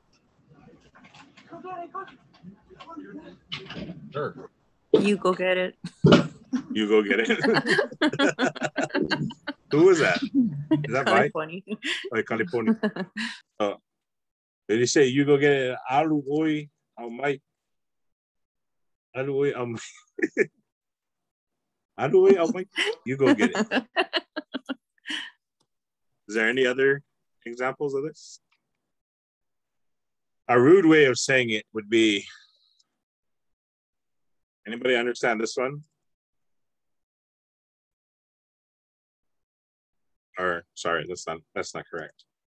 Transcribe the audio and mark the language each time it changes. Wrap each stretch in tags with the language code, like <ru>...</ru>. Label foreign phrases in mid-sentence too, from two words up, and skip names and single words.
<en>Sure. You go get it. You go get it. Who was that? Is that Mike? Like California. Did you say you go get it?</en> <sm>Alu oi, au Mike. Alu oi, au Mike. Alu oi, au Mike.</sm> <en>You go get it. Is there any other examples of this? A rude way of saying it would be, anybody understand this one? Or sorry, that's not correct.</en>